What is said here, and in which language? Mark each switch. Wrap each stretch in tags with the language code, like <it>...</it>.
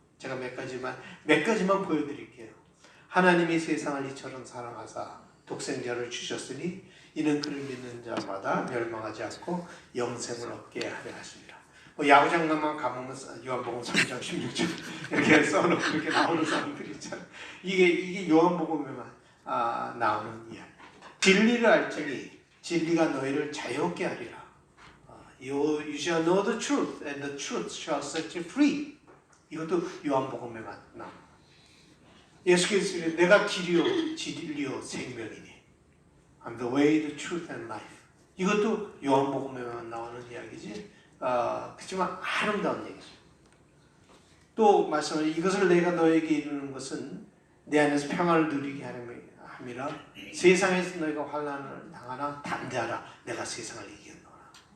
<ko>제가 몇 가지만 보여드릴게요. 하나님이 세상을 이처럼 사랑하사 독생자를 주셨으니 이는 그를 믿는 자마다 멸망하지 않고 영생을 얻게 하려 하십니다. 야구장난만 가보면 요한복음 3장 16절 이렇게 써놓고 그렇게 나오는 사람들이 있잖아요. 이게 요한복음에만 나오는 이야기. 진리를 알지니 진리가 너희를 자유롭게 하리라.</ko> <en>You shall know the truth, and the truth shall set you free.</en> <ko>이것도 요한복음에만 나옵니다. 예수께서 내가 길이요 진리요 생명이니,</ko> <en>I'm the way, the truth, and life.</en> <ko>이것도 요한복음에만 나오는 이야기지. 그렇지만 아름다운 얘기죠. 또 말씀을, 이것을 내가 너에게 이루는 것은 내 안에서 평화를 누리게 함이라. 세상에서 너희가 환난을 당하나 담대하라. 내가 세상을 이겼노라.</ko>